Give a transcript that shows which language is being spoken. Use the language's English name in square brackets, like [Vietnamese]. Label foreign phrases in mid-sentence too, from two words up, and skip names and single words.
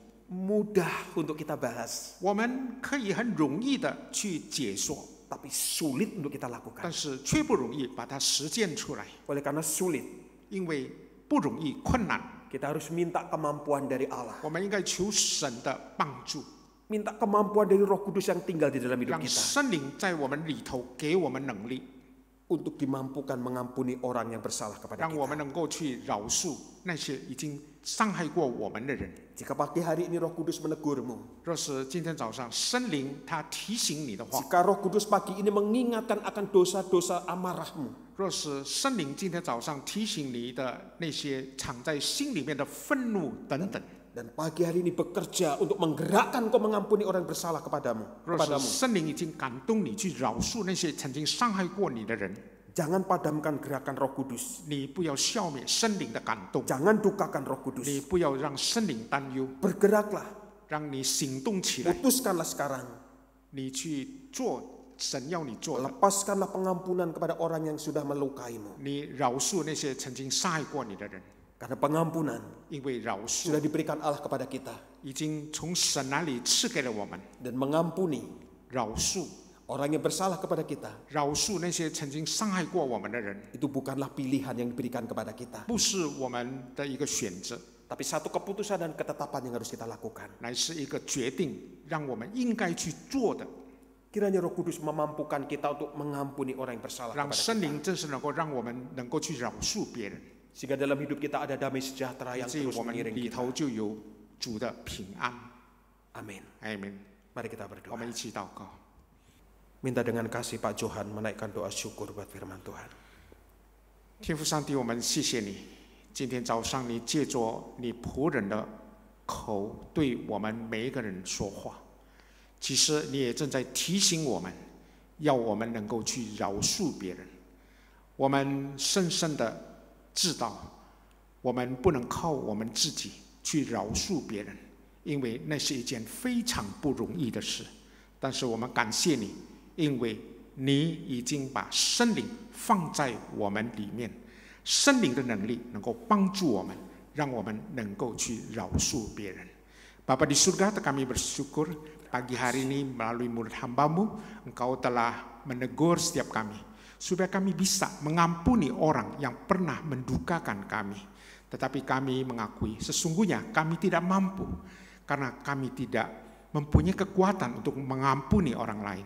[Indonesian] Mudah untuk kita bahas, [Chinese] 我们可以很容易的去解说， [Indonesian] tapi sulit untuk kita [Chinese] 但 [Indonesian] lakukan. [Chinese] 是却不容易把它实践出来， [Indonesian] Oleh karena sulit, [Chinese] 因为不容易困难， [Indonesian] kita harus minta kemampuan dari Allah. [Chinese] 我们应该求神的帮助， [Indonesian] Minta kemampuan dari Roh Kudus yang tinggal di dalam hidup [Chinese] 让 [Indonesian] kita [Chinese] 圣灵在我们里头给我们能力， [Indonesian] untuk dimampukan mengampuni orang yang bersalah kepada [Chinese] 让我们 [Indonesian] kita. [Chinese] 能够去饶恕那些已经伤害过我们的人。 [Indonesian] Jika pagi hari ini Roh Kudus menegurmu, [Chinese] 若是今天早上圣灵他提醒你的话， [Indonesian] jika Roh Kudus pagi ini mengingatkan akan dosa-dosa amarahmu, [Chinese] 若是圣灵今天早上提醒你的那些藏在心里面的愤怒等等， [Indonesian] dan pagi hari ini bekerja untuk menggerakkan kau mengampuni orang yang bersalah [Chinese] 若是 [Indonesian] kepadamu, [Chinese] 圣灵已经感动你去饶恕那些曾经伤害过你的人， [Indonesian] jangan padamkan gerakan Roh Kudus, [Chinese] 你不要消灭圣灵的感动， [Indonesian] jangan dukakan Roh [Chinese] 你 [Indonesian] Kudus. [Chinese] 不要让圣灵担忧， [Indonesian] Bergeraklah, [Chinese] 让你行动起来， [Indonesian] putuskanlah sekarang, [Chinese] 你去做神要你做的， [Indonesian] lepaskanlah pengampunan kepada orang yang sudah melukaimu. [Chinese] 你饶恕那些曾经伤害过你的人， [Indonesian] Karena pengampunan [Chinese] 因为饶恕 [Indonesian] sudah diberikan Allah kepada kita, [Chinese] 已经从神那里赐给了我们， [Indonesian] dan mengampuni [Chinese] 饶恕。 [Indonesian] orang yang bersalah kepada kita [Chinese] 饶恕那些曾经伤害过我们的人， [Indonesian] itu bukanlah pilihan yang diberikan kepada kita, [Chinese] 不是我们的一个选择， [Indonesian] tapi satu keputusan dan ketetapan yang harus kita lakukan. [Chinese] 乃是一个决定，让我们应该去做的。 [Indonesian] Kiranya Roh Kudus memampukan kita untuk mengampuni orang yang bersalah [Chinese] 让 [Indonesian] kepada [Chinese] 圣 [Indonesian] kita, [Chinese] 灵正是能够让我们能够去饶恕别人， [Indonesian] sehingga dalam hidup kita ada damai sejahtera [Chinese] 以 [Indonesian] yang [Chinese] 至于 [Indonesian] terus [Chinese] 我们 [Indonesian] mengiring [Chinese] 里 [Indonesian] kita. [Chinese] 头就有主的平安。 [Indonesian] Amin. [Chinese] 阿门。 [Indonesian] Mari kita [Chinese] 我 [Indonesian] berdoa. [Chinese] 们一起祷告。 [Indonesian] Minta dengan kasih Pak Johan menaikkan doa syukur buat firman Tuhan. [Chinese] 天父上帝，我们谢谢你，今天早上你借着你仆人的口对我们每一个人说话。其实你也正在提醒我们，要我们能够去饶恕别人。我们深深的知道，我们不能靠我们自己去饶恕别人，因为那是一件非常不容易的事。但是我们感谢你，因为你已经把圣灵放在我们里面，圣灵的能力能够帮助我们，让我们能够去饶恕别人。 [Indonesian] Bapa di surga, kami bersyukur pagi hari ini melalui mulut hamba-Mu, Engkau telah menegur setiap kami, supaya kami bisa mengampuni orang yang pernah mendukakan kami. Tetapi kami mengakui sesungguhnya kami tidak mampu, karena kami tidak mempunyai kekuatan untuk mengampuni orang lain.